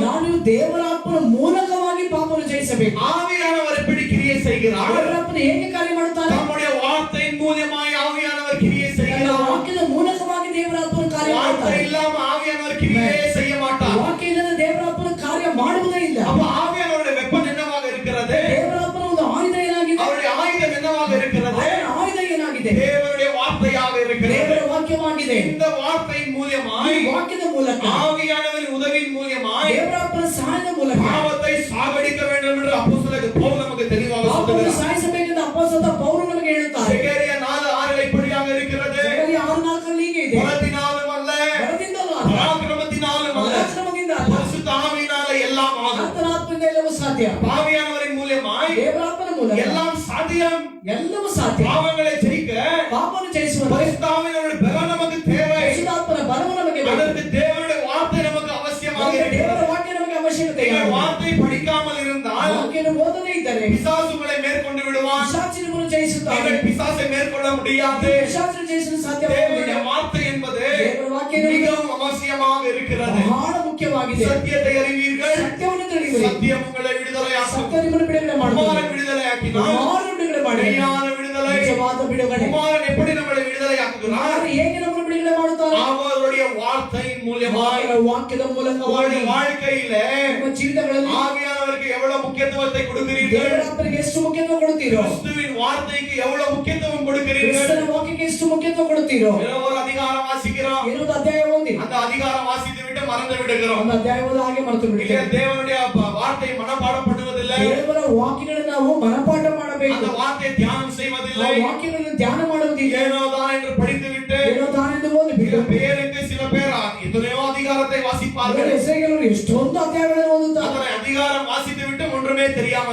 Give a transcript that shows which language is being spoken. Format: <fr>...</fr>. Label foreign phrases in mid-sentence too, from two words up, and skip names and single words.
<kn>ನಾನು ದೇವರ ಆತ್ಮನ ಮೂಲಕವಾಗಿ ಪಾಪವನ್ನು ಜಯಿಸಬೇಕು.</kn> <ta>ஆவியானவர் எப்படி கிரியை செய்கிறார்?</ta> <kn>ದೇವರ ಆತ್ಮನು ಹೇಗೆ ಕಾರ್ಯ ಮಾಡುತ್ತಾರೆ?</kn> <ta>நம்முடைய வார்த்தையின் மூலமாய் ஆவியானவர் கிரியை செய்கிறார்.</ta> <kn>ವಾಕ್ಯದ ಮೂಲಕವಾಗಿ ದೇವರ ಆತ್ಮನು ಕಾರ್ಯ</kn> <ta>வார்த்தை</ta> <kn>ಮಾಡುತ್ತಾರೆ.</kn> <ta>இல்லாம ஆவியானவர் கிரியை செய்ய மாட்டார்.</ta> <kn>ವಾಕ್ಯ ಇಲ್ಲದೆ ದೇವರ ಆತ್ಮನ ಕಾರ್ಯ ಮಾಡುವುದೇ ಇಲ್ಲ.</kn> <ta>அப்ப ஆவியானவருடைய வெப்பன் என்னவாக இருக்கிறது?</ta> <kn>ದೇವರ ಆತ್ಮನ ಒಂದು ಆಯುಧ ಏನಾಗಿದೆ?</kn> <ta>அவருடைய ஆயுதம் என்னவாக இருக்கிறது?</ta> <kn>ಆಯುಧ ಏನಾಗಿದೆ?</kn> <ta>தேவனுடைய வார்த்தையாக இருக்கிறது.</ta> <kn>ದೇವರ ವಾಕ್ಯವಾಗಿದೆ.</kn> <ta>இந்த வார்த்தையின் மூலமாய்,</ta> <kn>ವಾಕ್ಯದ ಮೂಲಕ,</kn> <ta>ஆவியானவரின் உதவியின் மூலமாய்</ta> <kn>ದೇವರ ಆತ್ಮನ ಸಹಾಯದ ಮೂಲಕ</kn> <ta>பாவத்தை சாகடிக்க வேண்டும் என்று அப்போஸ்தலர் பவுல் நமக்கு தெளிவாக</ta> <kn>ಪಾಪವನ್ನು</kn> <ta>சொல்லுகிறார்.</ta> <kn>ಸಾಯಿಸಬೇಕೆಂದು ಅಪೊಸ್ತಲ ಪೌಲನು ನಮಗೆ ಹೇಳುತ್ತಾರೆ.</kn> <ta>செகரியா 4:6 இப்படியாக இருக்கிறது.</ta> <kn>ಸೆಕೆರಿಯ 6:4 ಹೀಗೆ ಇದೆ.</kn> <ta>பலத்தினாலும் அல்ல,</ta> <kn>ಬಲದಿಂದಲೂ ಅಲ್ಲ,</kn> <ta>பராக்கிரமத்தினாலும் அல்ல,</ta> <kn>ಪರಾಕ್ರಮದಿಂದ ಅಲ್ಲ,</kn> <ta>பரிசுத்த ஆவியினாலே எல்லாம் ஆகும்.</ta> <kn>ಕರ್ತನ ಆತ್ಮದಿಂದ ಎಲ್ಲವೂ ಸಾಧ್ಯ.</kn> <ta>ஆவியானவரின் மூலமாய்</ta> <kn>ದೇವರ ಆತ್ಮನ ಮೂಲಕ</kn> <ta>எல்லாம் சாத்தியம்.</ta> <kn>ಎಲ್ಲವೂ ಸಾಧ್ಯ.</kn> <ta>பாவங்களை ஜெயிக்க</ta> <kn>ಪಾಪವನ್ನು ಜಯಿಸುವಂತೆ</kn> <ta>பரிசுத்த ஆவியானவருடைய பலம் நமக்கு தேவை.</ta> <kn>ಪರಿಶುದ್ಧಾತ್ಮನ ಬಲವು ನಮಗೆ ಬೇಕು.</kn> <ta>அதற்கு தேவனுடைய வார்த்தை நமக்கு அவசியமாக</ta> <kn>ನಮಗೆ ದೇವರ</kn> <ta>இருக்கிறது.</ta> <kn>ವಾಕ್ಯ ನಮಗೆ ಅವಶ್ಯಕತೆ ಇದೆ.</kn> <ta>நீங்கள் வார்த்தை படிக்காமல் இருந்தால்</ta> <kn>ವಾಕ್ಯವನ್ನು ಓದದೇ ಇದ್ದರೆ</kn> <ta>பிசாசு உங்களை மேற்கொண்டு விடுவான்.</ta> <kn>ಪಿಶಾಚಿನನ್ನು ಜಯಿಸುತ್ತಾರೆ.</kn> <ta>நீங்கள் பிசாசை மேற்கொள்ள முடியாது.</ta> <kn>ಪಿಶಾಚನ್ನು ಜಯಿಸಲು</kn> <ta>தேவனுடைய</ta> <kn>ಸಾಧ್ಯವಾಗುವುದಿಲ್ಲ.</kn> <ta>வார்த்தை என்பது</ta> <kn>ದೇವರ ವಾಕ್ಯ ನಮಗೆ</kn> <ta>மிகவும் அவசியமாக இருக்கிறது.</ta> <kn>ಬಹಳ ಮುಖ್ಯವಾಗಿದೆ.</kn> <ta>சத்தியத்தை அறிவீர்கள்,</ta> <kn>ಸತ್ಯವನ್ನು ತಿಳಿಯಿರಿ.</kn> <ta>சத்தியம் உங்களை விடுதலையாக்கும்.</ta> <kn>ಸತ್ಯ ನಿಮ್ಮನ್ನು ಬಿಡುಗಡೆ ಮಾಡುತ್ತದೆ.</kn> <ta>குமாரன் விடுதலையாக்கினார்.</ta> <kn>ಕುಮಾರನು ಬಿಡುಗಡೆ ಮಾಡಿ</kn> <ta>மெய்யான விடுதலை.</ta> <kn>ನಿಜವಾದ ಬಿಡುಗಡೆ.</kn> <ta>குமாரன் எப்படி நம்மளை விடுதலையாக்குகிறார்?</ta> <kn>ಕುಮಾರನು ಹೇಗೆ ನಮ್ಮನ್ನು ಬಿಡುಗಡೆ ಮಾಡುತ್ತಾರೆ?</kn> <ta>அவருடைய வார்த்தையின் மூலமாய்.</ta> <kn>ಅವರ ವಾಕ್ಯದ ಮೂಲಕವಾಗಿ</kn> <ta>உங்களுடைய வாழ்க்கையில</ta> <kn>ನಿಮ್ಮ ಜೀವಿತಗಳಲ್ಲಿ</kn> <ta>ஆவியானவருக்கு எவ்வளவு முக்கியத்துவத்தை கொடுக்கிறீர்கள்?</ta> <kn>ದೇವರ ಆತ್ಮನಿಗೆ ಎಷ್ಟು ಮುಖ್ಯತ್ವ ಕೊಡುತ್ತೀರೋ?</kn> <ta>கிறிஸ்துவின் வார்த்தைக்கு எவ்வளவு முக்கியத்துவம் கொடுக்கிறீர்கள்?</ta> <kn>ಕ್ರಿಸ್ತನ ವಾಕ್ಯಕ್ಕೆ ಎಷ್ಟು ಮುಖ್ಯತ್ವ ಕೊಡುತ್ತೀರೋ?</kn> <ta>ஒரு அதிகாரம் வாசிக்கிறோம்,</ta> <kn>ಏನೊಂದು ಅಧ್ಯಾಯ ಓದಿ</kn> <ta>அந்த அதிகாரம் வாசித்து விட்டு மறந்து விடுகிறோம்.</ta> <kn>ಒಂದು ಅಧ್ಯಾಯ ಓದಿ ಹಾಗೆ ಮರೆತು</kn> <ta>இல்ல,</ta> <kn>ಬಿಡುತ್ತೇವೆ.</kn> <ta>தேவனுடைய வார்த்தை மனப்பாடம் பண்ணுவதில்லை.</ta> <kn>ದೇವರ ವಾಕ್ಯಗಳನ್ನು ನಾವು ಮನಪಾಠ ಮಾಡಬೇಕು.</kn> <ta>அந்த வார்த்தை தியானம்</ta> <kn>ಆ</kn> <ta>செய்வதில்லை.</ta> <kn>ವಾಕ್ಯಗಳನ್ನು ಧ್ಯಾನ ಮಾಡುವುದಿಲ್ಲ.</kn> <ta>ஏனோ தான் என்று படித்து விட்டு</ta> <kn>ಏನೋ ತಾನೆಂದು ಓದಿಬಿಟ್ಟು</kn> <ta>சில பேருக்கு சில பேர் எத்தனையோ அதிகாரத்தை வாசிப்பார்கள்.</ta> <kn>ಹೆಸರುಗಳು ಎಷ್ಟೊಂದು ಅಧ್ಯಾಯಗಳನ್ನು ಓದುತ್ತಾರೆ.</kn> <ta>அத்தனை அதிகாரம் வாசித்து விட்டு ஒன்றுமே தெரியாமல்</ta>